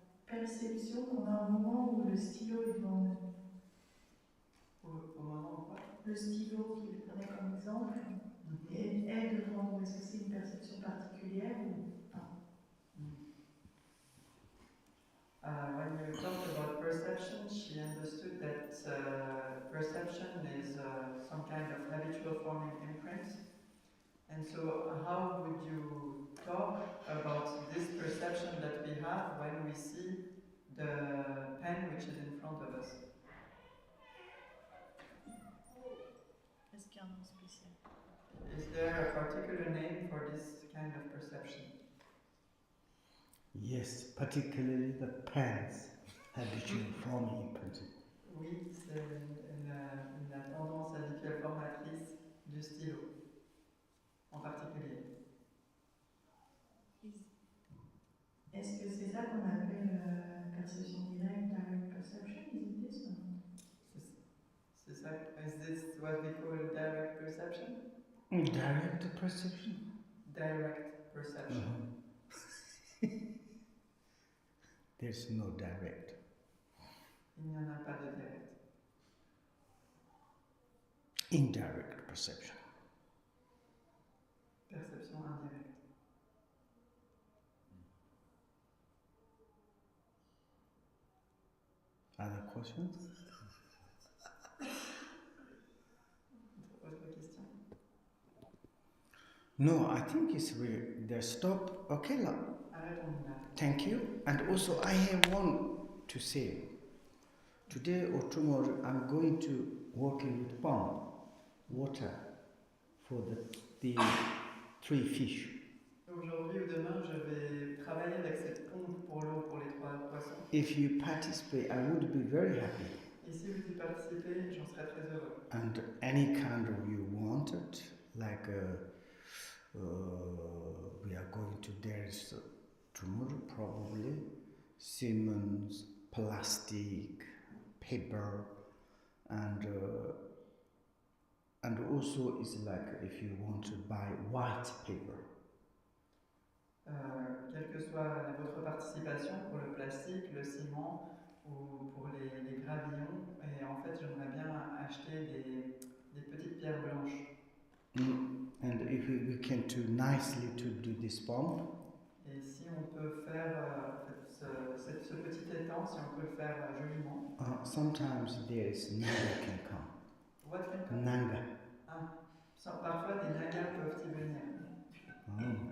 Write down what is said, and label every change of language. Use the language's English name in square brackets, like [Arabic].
[French] perception qu'on a au moment où le stylo est devant nous. Au moment où quoi? Le stylo qu'il prenait comme exemple est devant nous. Est-ce que c'est une perception particulière ou pas? [English] When you talked about perception, she understood that perception is some kind of habitual forming imprint. And so how would you talk about this perception that we have when we see the pen which is in front of us? [French] Est-ce qu'il y a un nom spécial? [English] Is there a particular name for this kind of perception? Yes, particularly the pens habitual forming imprint. [French] Oui, c'est la tendance habituelle formatrice du stylo, en particulier. Est-ce que c'est ça qu'on appelle perception directe, direct perception? [English] Is it this one? [French] C'est ça. [English] Is this what we call direct perception? Direct perception? Direct perception. There's no direct. [French] Il n'y en a pas de direct. [English] Indirect perception. [French] Perception indirecte. [English] Other questions? [French] Autre question? [English] No, I think it's really the stop. Okay, thank you. And also, I have one to say. Today or tomorrow, I'm going to working with pump water for the 3 fish. [French] Aujourd'hui ou demain, je vais travailler avec cette pompe pour l'eau pour les 3 poissons. [English] If you participate, I would be very happy. [French] Et si vous y participez, j'en serais très heureux. [English] And any kind of you wanted, like we are going to there's tomorrow probably cement, plastic, paper, and also it's like if you want to buy white paper. [French] Quelle que soit votre participation pour le plastique, le ciment ou pour les gravillons, et en fait j'aimerais bien acheter des petites pierres blanches. [English] And if we can do nicely to do this pump. [French] Et si on peut faire ce petit étang, si on peut le faire joliment. [English] Sometimes there is Nanga can come. What can come? Nanga. [French] Parfois des nagas peuvent y venir.